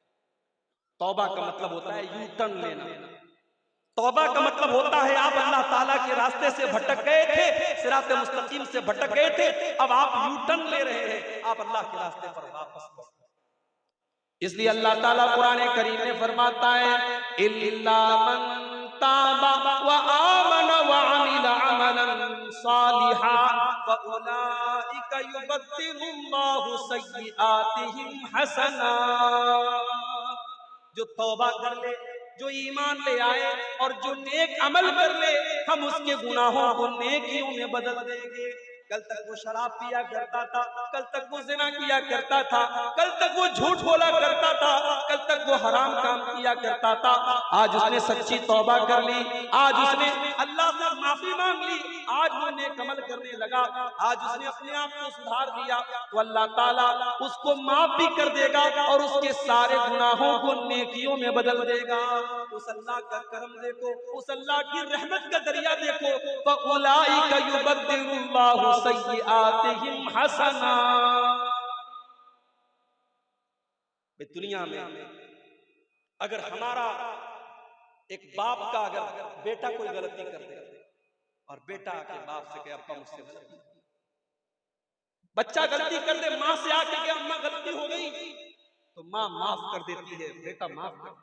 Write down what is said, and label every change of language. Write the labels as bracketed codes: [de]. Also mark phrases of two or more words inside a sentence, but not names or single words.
[hi] तौबा का मतलब होता है यू टर्न लेना। तौबा का मतलब होता है आप अल्लाह ताला के रास्ते से भटक गए थे, सिराते मुस्तकीम से भटक गए थे, अब आप यू टर्न ले रहे हैं, आप अल्लाह के रास्ते पर वापस लौट। इसलिए अल्लाह ताला कुरान करीम में फरमाता है, [ar] إلا من تاب وآمن وعمل عملا صالحا فأولئك يبدل الله سيئاتهم حسنات. [hi] जो तौबा कर ले, जो ईमान ले आए और जो नेक अमल कर ले, हम उसके गुनाहों को नेकियों में बदल देंगे। कल तक वो शराब पिया करता था, कल तक वो ज़िना किया करता था, कल तक वो झूठ बोला करता था, कल तक वो हराम काम किया करता था, आज उसने सच्ची तौबा कर ली, आज उसने अल्लाह से माफी मांग ली, आज वो नेक अमल करने लगा, आज उसने अपने आप को सुधार दिया, तो अल्लाह ताला उसको माफ भी कर देगा और उसके सारे गुनाहों को नेकियों में बदल देगा। उस अल्लाह का करम देखो, उस अल्लाह की रहमत का दरिया देखो। [ar] فأولئك يبدل الله سيئاتهم حسنات. [hi] दुनिया में अगर हमारा एक बाप का अगर बेटा कोई गलती कर दे और बेटा के बाप से कहे अब्बा मुझसे गलती, बच्चा गलती कर दे, माँ से आके के अम्मा गलती हो गई, तो माँ माफ कर देती है, बेटा माफ कर।